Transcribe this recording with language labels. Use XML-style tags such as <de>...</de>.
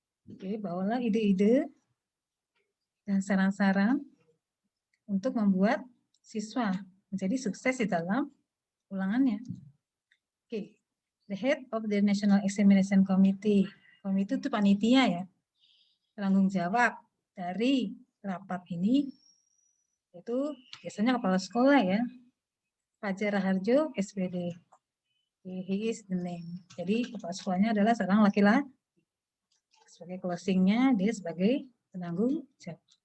<id>Oke, bawalah ide-ide dan saran-saran untuk membuat siswa menjadi sukses di dalam ulangannya.</id> <en>Oke, the head of the National Examination Committee.</en> <id>Komite itu panitia ya. Tanggung jawab dari rapat ini itu biasanya kepala sekolah ya.</id> <en>Fajar Harjo, SPD. He is the name.</en> <id>Jadi kepala sekolahnya adalah seorang laki-laki. Sebagai closingnya dia sebagai penanggung jawab.</id>